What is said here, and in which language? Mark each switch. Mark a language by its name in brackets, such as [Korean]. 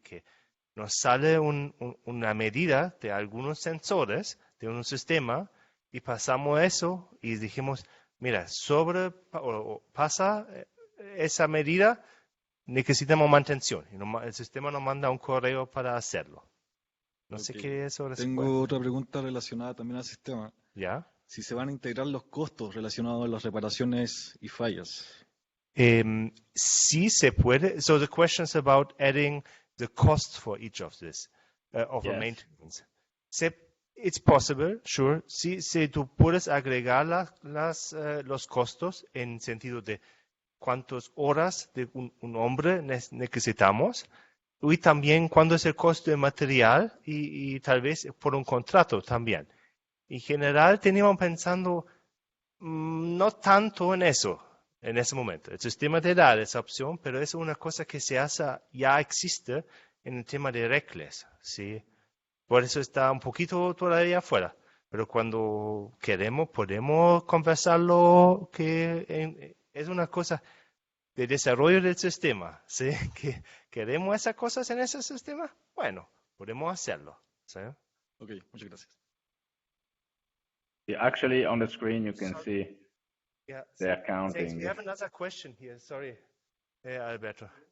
[Spanish] Que nos sale una medida de algunos sensores de un sistema y pasamos eso y dijimos, mira, pasa esa medida, necesitamos mantención. Y el sistema nos manda un correo para hacerlo. No sé qué es eso. Tengo otra pregunta relacionada también al sistema. ¿Ya? Si se van a integrar los costos relacionados a las reparaciones y fallas. Sí se puede. [English] So the question is about adding the cost for each of this, of a maintenance. It's possible, sure. [Spanish] Sí, tú puedes agregar los costos en sentido de cuántas horas de un hombre necesitamos. Y también cuándo es el costo de material y tal vez por un contrato también. En general teníamos pensando no tanto en eso en ese momento. El sistema te da esa opción, pero es una cosa que ya existe en el tema de reglas, ¿sí? Por eso está un poquito todavía afuera. Pero cuando queremos, podemos conversarlo, que es una cosa de desarrollo del sistema, ¿sí? Que queremos esas cosas en ese sistema, bueno, podemos hacerlo, ¿sí? Ok, muchas gracias. [English] Yeah, actually, on the screen you can see the accounting. Thanks. We have another question here. Sorry, Alberto.